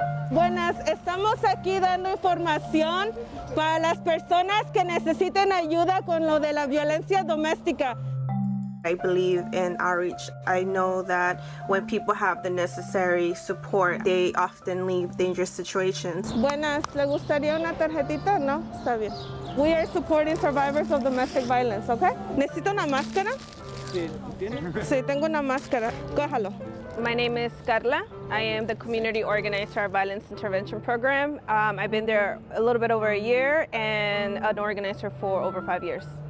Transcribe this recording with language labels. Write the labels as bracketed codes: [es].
[es] Buenas, estamos aquí dando información para las personas que necesiten ayuda con lo de la violencia doméstica. [en] I believe in outreach. I know that when people have the necessary support, they often leave dangerous situations. [es] Buenas, ¿le gustaría una tarjetita? No, está bien. [en] We are supporting survivors of domestic violence, okay? [es] ¿Necesito una máscara? Sí, ¿tiene? Sí, tengo una máscara. Cójalo. [en] My name is Karla. I am the community organizer for our violence intervention program. I've been there a little bit over a year and an organizer for over 5 years.